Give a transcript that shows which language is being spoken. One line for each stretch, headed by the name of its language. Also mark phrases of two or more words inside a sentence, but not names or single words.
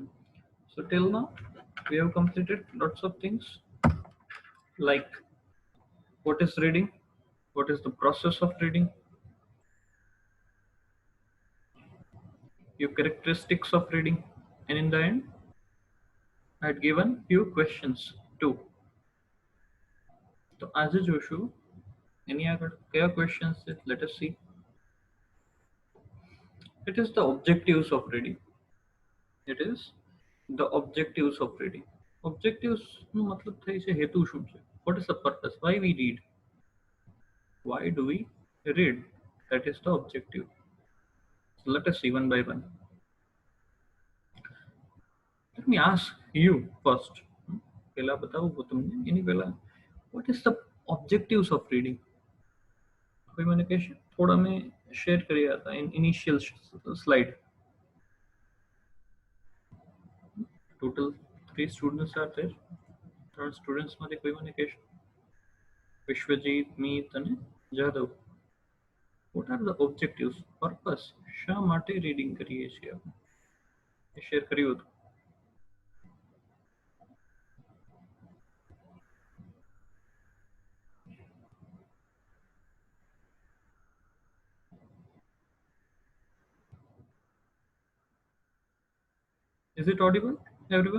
English: So till now, we have completed lots of things like what is reading, what is the process of reading, your characteristics of reading, and in the end, I had given few questions too. So as a Joshua, any other clear questions? Let us see. It is the objectives of reading. It is the objectives of reading.
Gujarati: Objectives નો મતલબ થાય છે હેતુ શું છે?
English: What is the purpose? Why we read? Why do we read? That is the objective. So let us see one by one. Let me ask you first.
Gujarati: પહેલા બતાવું હું તમને એની પહેલા
English: what is the objectives of reading?
Gujarati: કોઈ મને કહેશે? થોડા મેં શેર કર્યા હતા
English: in initial slide. Total three students are there.
Gujarati: ત્રણ સ્ટુડન્ટ્સમાંથી કોઈ મને કહેશે? વિશ્વજીત, મીત અને જાદવ.
English: what are the objectives, purpose,
Gujarati: શા માટે રીડિંગ કરીએ છીએ આપણે એ શેર કર્યું હતું.
English: Is it audible, everyone?